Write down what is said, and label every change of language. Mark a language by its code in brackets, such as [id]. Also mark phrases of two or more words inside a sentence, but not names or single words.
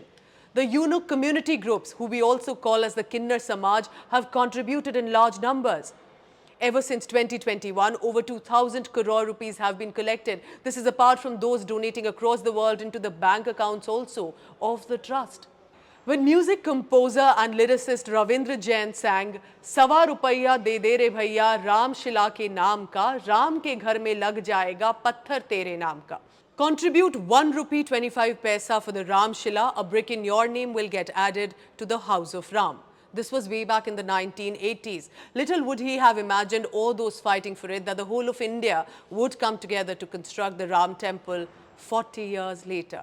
[en] The eunuch community groups, who we also call as the [hi] किन्नर समाज, [en] have contributed in large numbers. Ever since 2021, over 2,000 crore rupees have been collected. This is apart from those donating across the world into the bank accounts also of the trust. When music composer and lyricist Ravindra Jain sang [hi] "सवा रुपैया दे दे रे भैया राम शिला के नाम का, राम के घर में लग जाएगा पत्थर तेरे नाम का." [en] Contribute 1 rupee 25 paisa for the Ram Shila, a brick in your name will get added to the house of Ram. This was way back in the 1980s. Little would he have imagined all those fighting for it that the whole of India would come together to construct the Ram temple 40 years later.